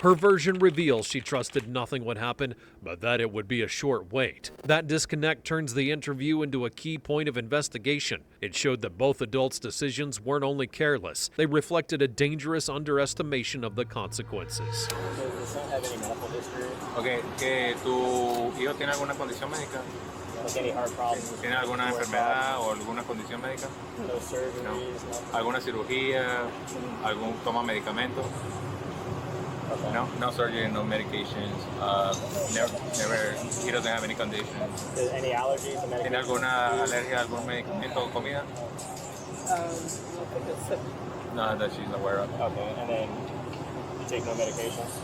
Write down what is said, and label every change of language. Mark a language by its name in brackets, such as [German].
[English] Her version reveals she trusted nothing would happen, but that it would be a short wait. That disconnect turns the interview into a key point of investigation. It showed that both adults' decisions weren't only careless, they reflected a dangerous underestimation of the consequences. Does the son have any medical history? [Spanish] Okay, que tu hijo tiene alguna condición médica. [English] Like any heart problems? [Spanish] ¿Tiene alguna enfermedad o alguna condición médica? [English] No surgeries, no. [Spanish] ¿Alguna cirugía? ¿Algún toma medicamentos? [English] Okay. No surgery, no medications. Never. He doesn't have any conditions. Any allergies to medications? [Spanish] ¿Tiene alguna alergia a algún medicamento o comida? [English] No, that she's aware of. Okay, and then you take no medication?